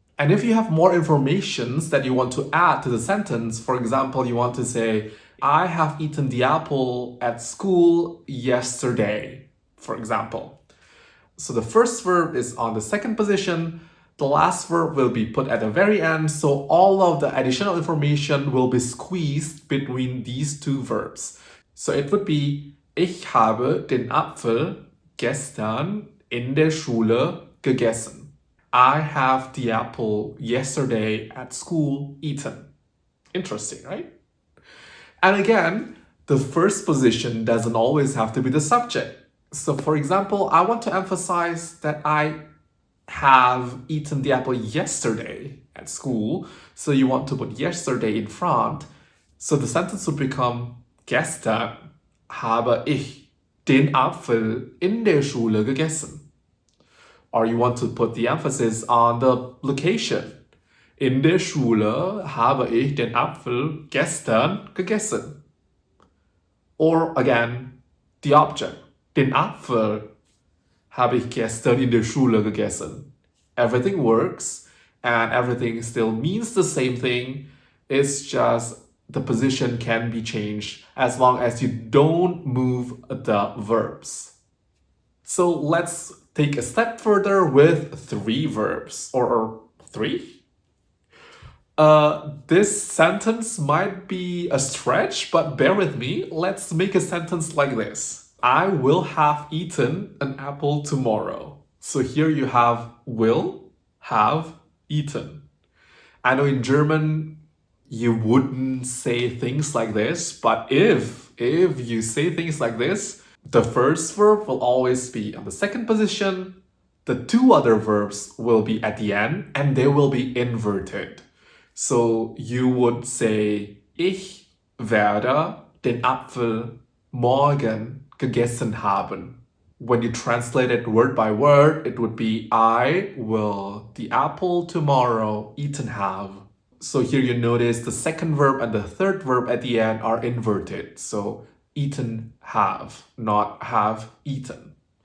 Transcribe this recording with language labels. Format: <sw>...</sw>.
<en>And if you have more information that you want to add to the sentence, for example, you want to say, I have eaten the apple at school yesterday, for example. So the first verb is on the second position, the last verb will be put at the very end, so all of the additional information will be squeezed between these 2 verbs. So it would be,</en> <de>ich habe den Apfel gestern in der Schule gegessen.</de> <en>I have the apple yesterday at school eaten. Interesting, right? And again, the first position doesn't always have to be the subject. So for example, I want to emphasize that I have eaten the apple yesterday at school. So you want to put yesterday in front. So the sentence would become,</en> <de>gestern habe ich den Apfel in der Schule gegessen.</de> <en>Or you want to put the emphasis on the location.</en> <de>In der Schule habe ich den Apfel gestern gegessen.</de> <en>Or again, the object.</en> <de>Den Apfel habe ich gestern in der Schule gegessen.</de> <en>Everything works, and everything still means the same thing. It's just the position can be changed as long as you don't move the verbs. So let's take a step further with 3 verbs, or 3? This sentence might be a stretch, but bear with me. Let's make a sentence like this. I will have eaten an apple tomorrow. So here you have will, have, eaten. I know in German you wouldn't say things like this, but if you say things like this, the first verb will always be on the second position, the 2 other verbs will be at the end, and they will be inverted. So you would say,</en> <de>ich werde den Apfel morgen gegessen haben.</de> <en>When you translate it word by word, it would be I will the apple tomorrow eaten have. So here you notice the second verb and the third verb at the end are inverted. So eaten have, not have eaten.</en>